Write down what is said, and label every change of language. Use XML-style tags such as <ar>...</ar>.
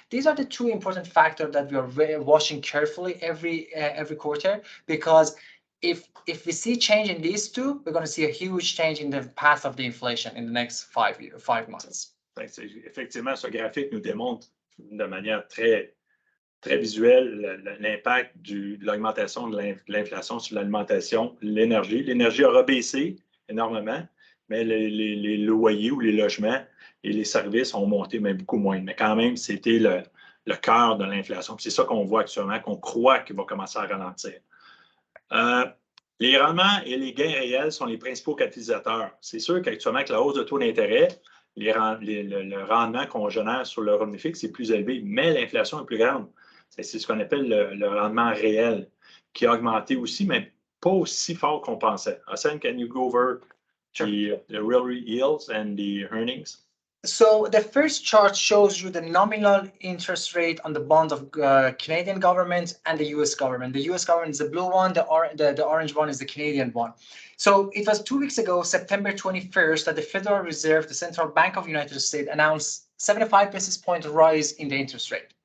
<en>These are the two important factors that we are watching carefully every quarter, because if we see change in these two, we're going to see a huge change in the path of the inflation in the next 5 months.</en> <fr>Effectivement, ce graphique nous démontre de manière très, très visuelle l'impact de l'augmentation de l'inflation sur l'alimentation, l'énergie. L'énergie aura baissé énormément, mais les loyers ou les logements et les services ont monté, mais beaucoup moins. Mais quand même, c'était le cœur de l'inflation. C'est ça qu'on voit actuellement, qu'on croit qu'il va commencer à ralentir. Les rendements et les gains réels sont les principaux catalysateurs. C'est sûr qu'actuellement, avec la hausse de taux d'intérêt, le rendement qu'on génère sur le revenu fixe est plus élevé, mais l'inflation est plus grande. C'est ce qu'on appelle le rendement réel, qui a augmenté aussi, mais pas aussi fort qu'on pensait.</fr> <en>Hossein, can you go over the real yields and the earnings? So the first chart shows you the nominal interest rate on the bonds of Canadian government and the US government. The US government is the blue one, the orange one is the Canadian one. So it was 2 weeks ago, September 21st, that the Federal Reserve, the Central Bank of the United States, announced 75 basis point rise in the interest rate.</en>